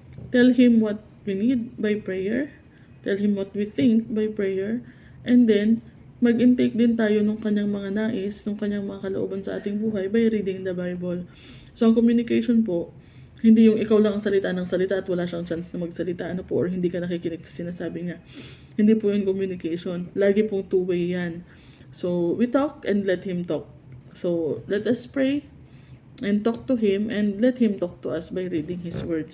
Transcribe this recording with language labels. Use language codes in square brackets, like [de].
[en] Tell Him what we need by prayer. Tell Him what we think by prayer. [tl] And then, mag-intake din tayo ng Kanyang mga nais, ng Kanyang mga kalooban sa ating buhay [en] by reading the Bible. [tl] So, ang communication po, hindi yung ikaw lang ang salita ng salita at wala siyang chance na magsalita, or hindi ka nakikinig sa sinasabi niya. Hindi po yung communication. Lagi pong two-way yan. [en] So, we talk and let Him talk. So, let us pray and talk to Him and let Him talk to us by reading His words.